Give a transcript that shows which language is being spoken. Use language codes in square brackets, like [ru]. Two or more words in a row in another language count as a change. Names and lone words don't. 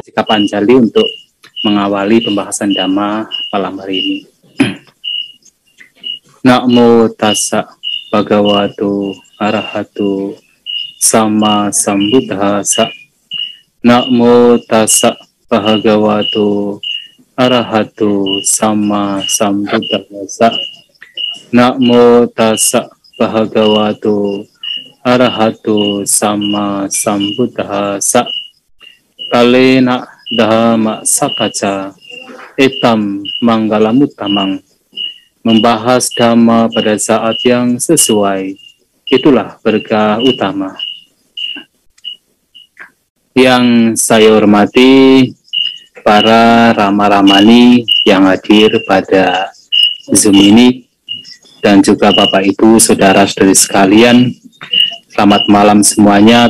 [id] Anjali untuk mengawali pembahasan Dhamma malam hari ini. [pi] Namo tassa bhagavato arahato sama sambuddhassa. Namo tassa bhagavato arahato sama sambuddhassa. Namo tassa bhagavato arahato sama sambuddhassa. Kalena dhamma sakaca etam manggalamuttamang. [id] Membahas dhamma pada saat yang sesuai, itulah berkah utama. Yang saya hormati para Rama-Ramani yang hadir pada Zoom ini, dan juga Bapak Ibu Saudara-saudari sekalian, selamat malam semuanya.